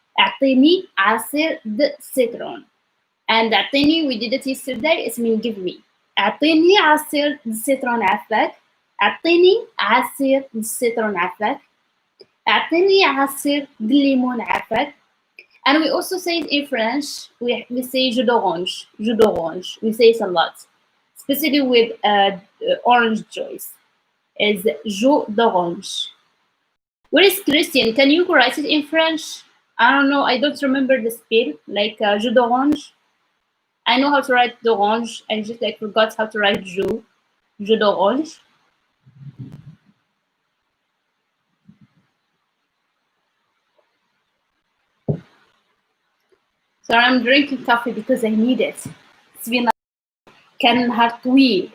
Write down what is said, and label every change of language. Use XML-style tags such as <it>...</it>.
<ar>اعطيني عصير citron.</ar> <en>And اعطيني, we did it yesterday, it means give me.</en> <ar>اعطيني عصير citron عفاك. اعطيني عصير citron عفاك. اعطيني عصير ليمون عفاك.</ar> <en>And we also say it in French, we say</en> <fr>jus d'orange.</fr> <en>Jus d'orange. We say it a lot. Especially with orange juice. Is</en> <fr>jus d'orange.</fr> <en>Where is Christian? Can you write it in French? I don't know. I don't remember the spell. Like jus d'orange. I know how to write d'orange. I just like forgot how to write jus. Jus d'orange. So I'm drinking coffee because I need it. It's been</en> <ar>كان نهار طويل.</ar>